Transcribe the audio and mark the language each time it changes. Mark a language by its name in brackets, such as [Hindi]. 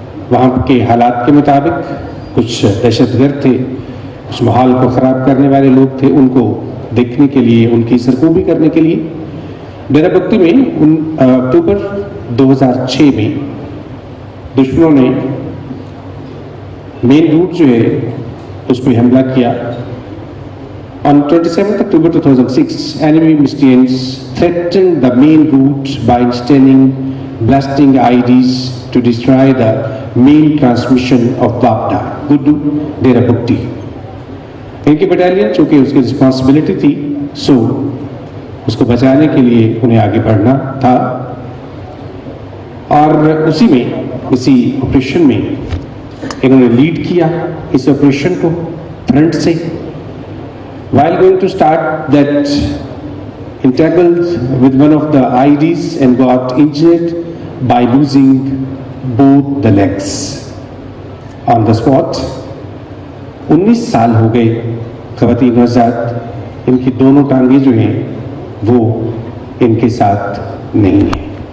[Urdu] وہاں کے حالات کے مطابق کچھ دہشت گرد تھے، کچھ ماحول کو خراب کرنے والے لوگ تھے، ان کو دیکھنے کے لیے، ان کی سرکوبی کرنے کے لیے ڈیرہ بگٹی میں اکتوبر 2006 میں دشمنوں نے مین روٹ جو ہے اس پہ حملہ کیا. [English] On 27 October 2006, enemy Muslims threatened the main route by installing blasting IEDs to destroy the main transmission of Babda, Gudu, Dera Bukti. [Urdu] ان کی بٹالین چونکہ اس کی رسپانسبلٹی تھی، سو اس کو بچانے کے لیے انہیں آگے بڑھنا تھا. اور اسی آپریشن میں انہوں نے لیڈ کیا اس آپریشن کو فرنٹ سے. [English] While going to start that, entangled with one of the IEDs and got injured by losing both the legs on the spot. [Urdu] 19 سال ہو گئے خواتین حضرات، ان کی دونوں ٹانگیں جو ہیں وہ ان کے ساتھ نہیں ہیں.